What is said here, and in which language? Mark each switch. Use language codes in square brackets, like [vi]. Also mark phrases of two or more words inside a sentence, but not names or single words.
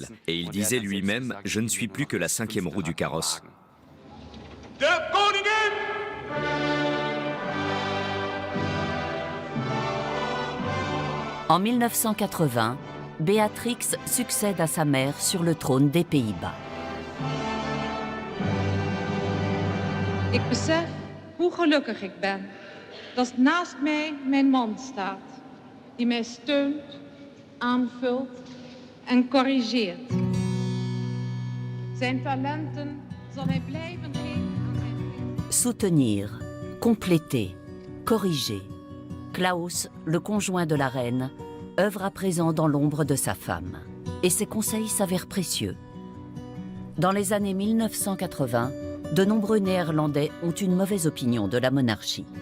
[fr] Et il disait lui-même « Je ne suis plus que la 5e roue du carrosse ». En 1980, Beatrix succède à sa mère sur le trône des Pays-Bas. [nl] Ik besef hoe gelukkig ik ben dat naast mij mijn man staat, die mij steunt, aanvult en corrigeert. Zijn talenten zal hij blijven geven aan zijn vrienden. [fr] Soutenir, compléter, corriger. Klaus, le conjoint de la reine, œuvre à présent dans l'ombre de sa femme. Et ses conseils s'avèrent précieux. Dans les années 1980, de nombreux Néerlandais ont une mauvaise opinion de la monarchie.